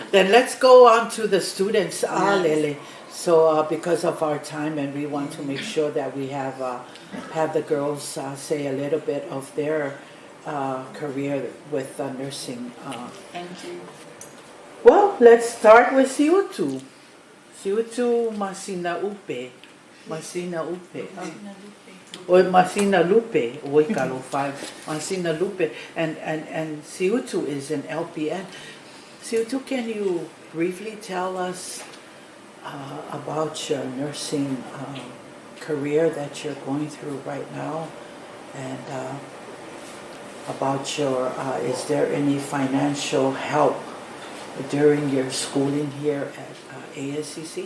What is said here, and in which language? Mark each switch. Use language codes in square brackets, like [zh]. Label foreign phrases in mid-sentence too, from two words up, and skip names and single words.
[en] Then let's go on to the students, Lele. So because of our time, and we want to make sure that we have the girls say a little bit of their career with nursing. Thank you. Well, let's start with Siutu. Siutu Masina Upe. Or Masina Lupe. Oikalo 5. Masina Lupe. And Siutu is an LPN. Siutu, can you briefly tell us about your nursing career that you're going through right now, and about your is there any financial help during your schooling here at ASCC?